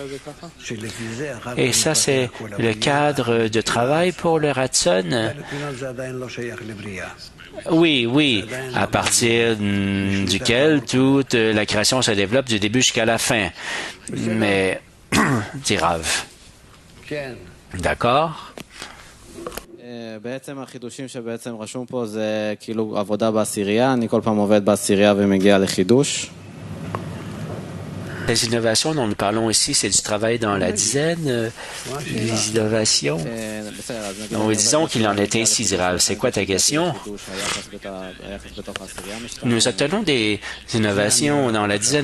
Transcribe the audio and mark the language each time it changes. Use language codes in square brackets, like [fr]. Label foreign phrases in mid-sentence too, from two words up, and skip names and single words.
[fr] Et ça, c'est le cadre de travail pour le Ratson. Oui, à partir duquel toute la création se développe du début jusqu'à la fin. Mais, dit Rav. D'accord? [he] בעצם החידושים שבעצם רשום פה זה כאילו עבודה בעשירייה, אני כל פעם עובד בעשירייה ומגיע לחידוש. [fr] Les innovations dont nous parlons ici, c'est du travail dans la dizaine. Les innovations. Nous disons qu'il en est ainsi, dit Rav. C'est quoi ta question? Nous obtenons des innovations dans la dizaine.